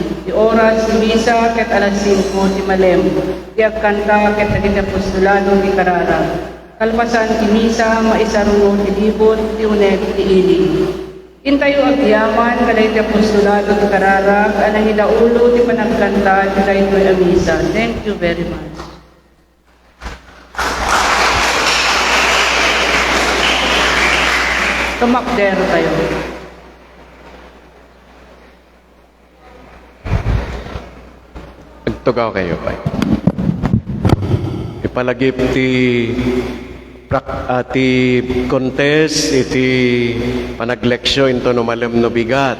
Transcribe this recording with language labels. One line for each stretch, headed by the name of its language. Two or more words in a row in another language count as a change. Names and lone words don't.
Iloko: Ti oras, ti misa, ket alas 5, ti malem. Ti agkanta, ket naging apostolado, ti karara. Kalpasan, ti misa, maisaruno, itilibot, ti uneg, itiili. Intayo agyaman, kalay ti apostolado, ti karara, anang idaulo, ti panagkanta, ti daytoy amisa.
English: Thank you very much.
Iloko: Tumakdero tayo. Agtugaw kayo pa. Ipalagip ti contest iti panagleksyo into no malem no bigat.